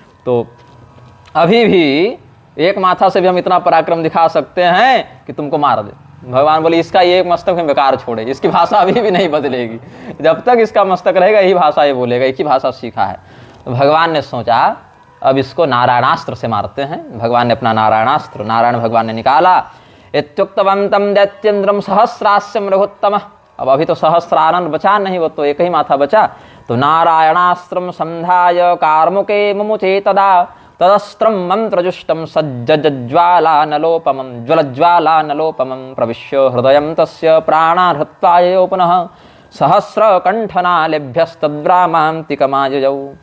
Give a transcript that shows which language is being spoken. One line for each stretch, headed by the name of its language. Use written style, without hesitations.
Hindi: तो अभी भी एक माथा से भी हम इतना पराक्रम दिखा सकते हैं कि तुमको मार दे। भगवान बोले इसका ये एक मस्तक में बेकार छोड़े, इसकी भाषा अभी भी नहीं बदलेगी, जब तक इसका मस्तक रहेगा यही भाषा ये बोलेगा, एक ही भाषा सीखा है। तो भगवान ने सोचा अब इसको नारायणास्त्र से मारते हैं। भगवान ने अपना नारायणास्त्र, नारायण भगवान ने निकाला।
Sanskrit: इत्युक्तवन्तं दैत्येन्द्रं सहस्रास्यं रघुत्तमः।
Hindi: अब अभी तो सहस्रानन बचा नहीं, वो तो एक ही माथा बचा।
Sanskrit: तो नारायणास्त्रं संधाय कार्मुके मुमुचे तदा तदस्त्रं मंत्रजुष्टं सज्जज्वालानलोपमं ज्वलज्वालानलोपमं प्रविश्य हृदयं तस्य प्राणान् हत्वा ययो पुनः सहस्रकंठनालेभ्यस्तद्ब्राह्मान्तिकमाययौ।